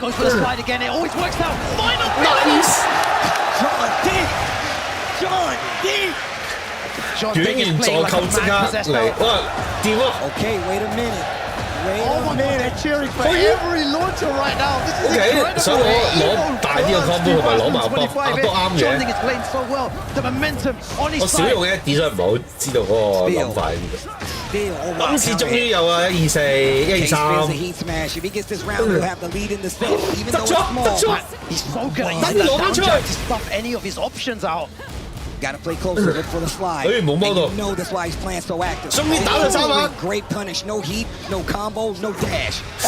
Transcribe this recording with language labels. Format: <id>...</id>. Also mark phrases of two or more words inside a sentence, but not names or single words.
<en>Goes for the slide again. It always works out. Final nice. John D. John D. John D is playing like a man possessed now. Okay, wait a minute. Oh my god, they're cheering for every launcher right now. This is incredible.</en> <yue>所以我攞大啲嘅 combo 同埋攞埋buff 都啱嘅。</yue> <en>Jonding is playing so well. The momentum on his</en> <yue>我少</yue> <en>side.</en> <yue>用嘅 D 所以唔係好知道嗰個諗法。今次終於有啊！124、123。</yue> <en>Heat smash. If he gets this round, he'll have the lead in the set, even though it's small. He's so good. He's the down jab to stuff any of his options out. Got to play closer, look for the slide. And you know that's why he's playing so active. Great punish, no heat, no combo, no dash.</en>